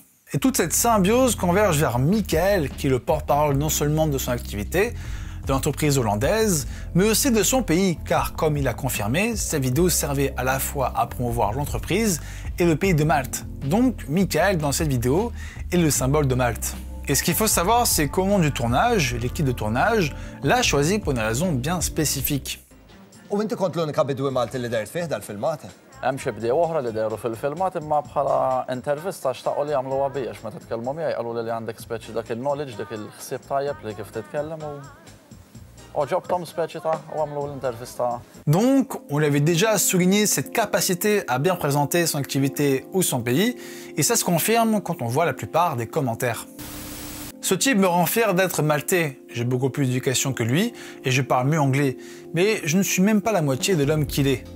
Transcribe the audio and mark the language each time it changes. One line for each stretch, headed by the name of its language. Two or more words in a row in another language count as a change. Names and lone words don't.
French: Et toute cette symbiose converge vers Michael, qui est le porte-parole non seulement de son activité, de l'entreprise hollandaise, mais aussi de son pays, car comme il a confirmé, sa vidéo servait à la fois à promouvoir l'entreprise et le pays de Malte. Donc Michael, dans cette vidéo, est le symbole de Malte. Et ce qu'il faut savoir, c'est qu'au moment du tournage, l'équipe de tournage l'a choisi pour une raison bien spécifique.
Maltese: U inti kont l-unika bidwi Malti li dajt fih dal-filmat? Hemm xi bdiew oħra li dejru fil-filmat imma bħala intervista xtaqgħu li jagħmluha bija għax meta tkellmu miegħi qalu li għandek speċi dak il-knowledge, dak il-ħsieb tajjeb li kif titkellem u ġobthom speċi ta' u għamlu l-intervista.
French: Donc, on lui avait déjà souligné cette capacité à bien présenter son activité ou son pays, et ça se confirme quand on voit la plupart des commentaires. Ce type me rend fier d'être maltais, j'ai beaucoup plus d'éducation que lui et je parle mieux anglais, mais je ne suis même pas la moitié de l'homme qu'il est.